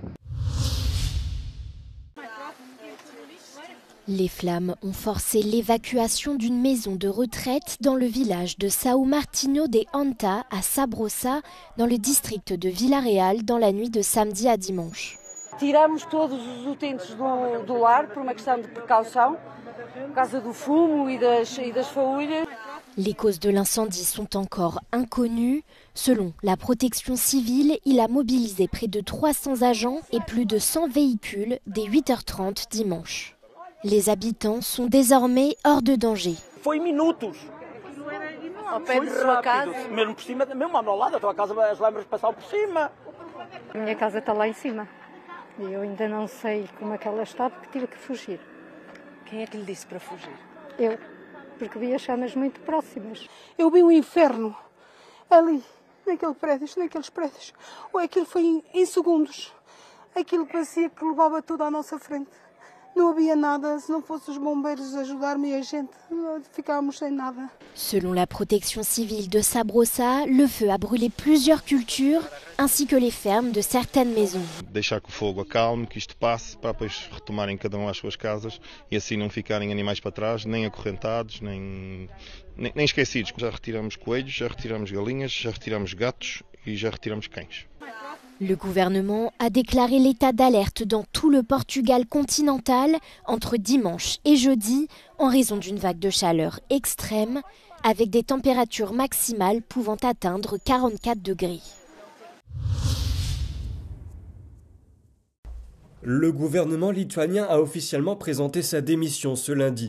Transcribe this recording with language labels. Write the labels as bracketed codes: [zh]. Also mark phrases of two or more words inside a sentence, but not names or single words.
[fr] Les flammes ont forcé l'évacuation d'une maison de retraite dans le village de São Martinho de Honta à Sabrosa, dans le district de Vila Real, dans la nuit de samedi à dimanche. [pt] Tiramos todos os utentes do lar por uma questão de precaução, por causa do fumo e das faúlhas. [fr] Les causes de l'incendie sont encore inconnues. Selon la protection civile, il a mobilisé près de 300 agents et plus de 100 véhicules dès 8h30 dimanche. Les habitants sont désormais hors de danger. [pt] Foi minutos. Ao pé de sua casa. Mesmo por cima, mesmo ao meu lado, a tua casa, as lâmpadas passaram por cima. A minha casa está lá em cima. E eu ainda não sei como é que ela está, porque tive que fugir. Quem é que lhe disse para fugir? Eu, porque vi as chamas muito próximas. Eu vi um inferno ali, naqueles prédios. Ou aquilo foi em segundos. Aquilo parecia que levava tudo à nossa frente. Não havia nada, se não fossem os bombeiros ajudar-me e a gente, ficávamos sem nada. [fr] Selon la protection civile de Sabrosa, le feu a brûlé plusieurs cultures ainsi que les fermes de certaines maisons. [pt] Deixar que o fogo acalme, que isto passe, para depois retomarem cada um às suas casas e assim não ficarem animais para trás, nem acorrentados, nem esquecidos. Já retiramos coelhos, já retiramos galinhas, já retiramos gatos e já retiramos cães. [fr] Le gouvernement a déclaré l'état d'alerte dans tout le Portugal continental entre dimanche et jeudi en raison d'une vague de chaleur extrême avec des températures maximales pouvant atteindre 44 degrés. Le gouvernement lituanien a officiellement présenté sa démission ce lundi.